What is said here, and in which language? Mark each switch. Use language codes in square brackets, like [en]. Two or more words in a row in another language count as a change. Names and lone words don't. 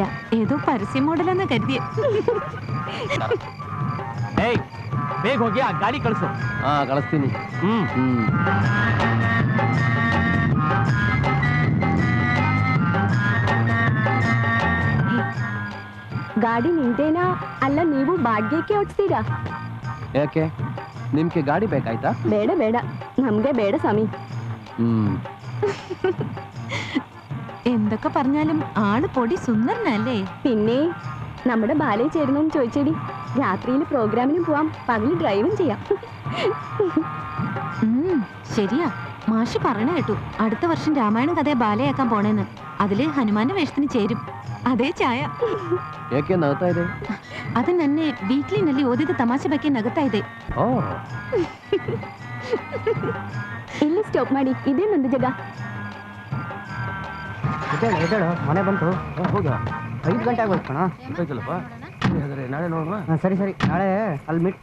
[ml] ഏതോ പരസ്യ മോഡലെന്ന് കരുതിയ. [kn] ಏಯ್ ಬೇಗ ಹೋಗಿ ಆ ಗಾಡಿ ಕಳಿಸು. ಕಳಿಸ್ತೀನಿ. ಗಾಡಿ ನಿಂದೇನಾ ಅಲ್ಲ ನೀವು ಬಾಡ್ಗೆಗೆ ಓಡಿಸ್ತೀರಾ? ಯಾಕೆ, ನಿಮ್ಗೆ ಗಾಡಿ ಬೇಕಾಯ್ತಾ? ಬೇಡ ಬೇಡ, ನಮ್ಗೆ ಬೇಡ സ്വാമി. [ml] എന്തൊക്കെ പറഞ്ഞാലും ആള് പൊടി സുന്ദരനല്ലേ? പിന്നെ നമ്മുടെ ബാലയിൽ ചേരണമെന്ന് ചോദിച്ചേടി. രാത്രിയിൽ പ്രോഗ്രാമിനും പോവാം, പകല് ഡ്രൈവും ചെയ്യാം. ശരിയാ, മാഷ് പറഞ്ഞ കേട്ടു അടുത്ത വർഷം രാമായണം കഥയെ ബാലയാക്കാൻ പോണേന്ന്. അതില് ഹനുമാന്റെ വേഷത്തിന് ചേരും. [kn] ಅದೇ ಛಾಯ. ಏಕೆ ನಗ್ತಾ ಇದೆ? ಅದು ನನ್ನೆ ವೀಕ್ಲಿನಲ್ಲಿ ಓದಿದ ತಮಾಷೆ ಬಗ್ಗೆ ನಗುತ್ತಾ ಇದೆ. ಓ, ಇಲ್ಲಿ ಸ್ಟಾಪ್ ಮಾಡಿ. ಇದೇ ನಂದು ಜಾಗ. ಎದ್ದೇಳು, ಮನೆ ಬಂತು. ಹೋಗ, 5 ಗಂಟೆ ಆಗೋಯ್ತು ಕಣ. ಹೋಯ್ತಲ್ಲಪ್ಪ. ನಾಳೆ ನೋಡುವ. ಸರಿ ಸರಿ, ನಾಳೆ ಅಲ್ಲಿ ಮೀಟ್.